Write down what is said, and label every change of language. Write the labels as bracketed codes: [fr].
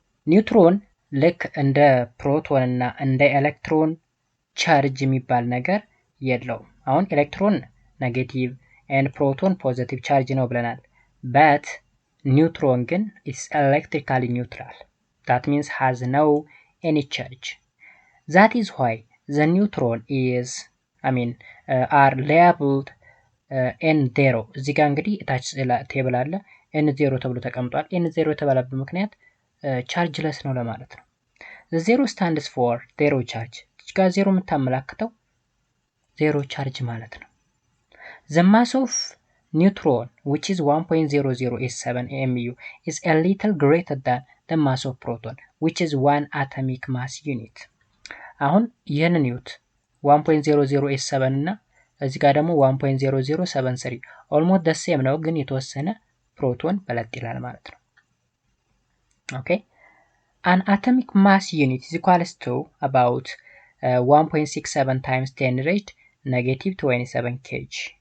[am] ኒውትሮን ልክ እንደ ፕሮቶን እና እንደ ኤሌክትሮን ቻርጅ የሚባል ነገር የለውም። አሁን ኤሌክትሮን ኔጌቲቭ and ፕሮቶን ፖዚቲቭ ቻርጅ ነው ብለናል። but neutron ግን [en] is electrically neutral. That means has no any charge. That is why the neutron is are labeled n0. [am] እዚህ ጋር እንግዲህ ታች ቴብል አለ n0 ተብሎ ተቀምጧል። n0 የተባለበት ምክንያት ቻርጅለስ ነው ለማለት ነው። [en] the zero stands for zero charge. [am] እዚህ ጋር ዜሮ የምታመላክተው ዜሮ ቻርጅ ማለት ነው። [en] the mass of neutron, which is 1.0087 AMU, is a little greater than the mass of proton, which is 1 atomic mass unit. [am] አሁን ይህንን ዩት 1.0087 እና እዚህ ጋር ደግሞ 1.0073 almost the same ነው፣ ግን የተወሰነ ፕሮቶን በለጥ ይላል ማለት ነው። ኦኬ [en] an atomic mass unit is equals to about 1.67 times 10 raised negative 27 kg.